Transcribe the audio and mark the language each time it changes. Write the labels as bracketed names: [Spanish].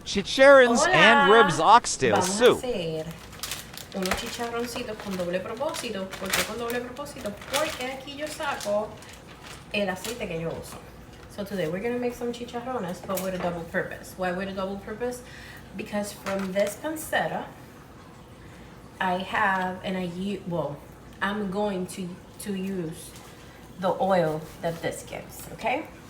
[English] Chicharrones and ribs oxtail [Spanish] Vamos [English] soup. [Spanish] a hacer unos chicharroncitos con doble propósito. ¿Por qué con doble propósito? Porque aquí yo saco el aceite que yo uso. [English] So today we're gonna make some chicharrones, but with a double purpose. Why with a double purpose? Because from this pancetta, I have, and I'm going to use the oil that this gives, okay?